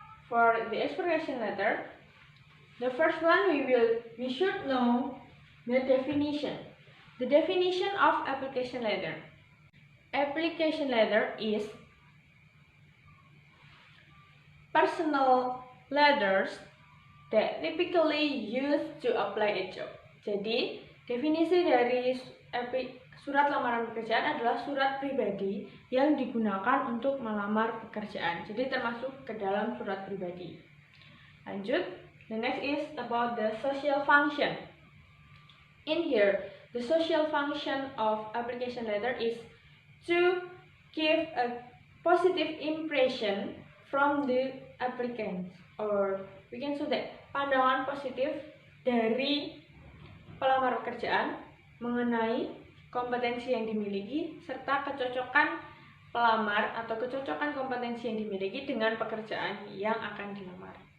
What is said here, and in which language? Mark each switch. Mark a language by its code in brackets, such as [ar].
[en] For the application letter, the first one we should know the definition. The definition of application letter. Application letter is personal letters that typically used to apply a job. [id] Jadi, definisi dari surat lamaran pekerjaan adalah surat pribadi yang digunakan untuk melamar pekerjaan. Jadi, termasuk ke dalam surat pribadi. Lanjut, [en] the next is about the social function. In here, the social function of application letter is to give a positive impression from the applicant, or we can say that [id] pandangan positif dari pelamar pekerjaan mengenai kompetensi yang dimiliki serta kecocokan pelamar atau kecocokan kompetensi yang dimiliki dengan pekerjaan yang akan dilamar.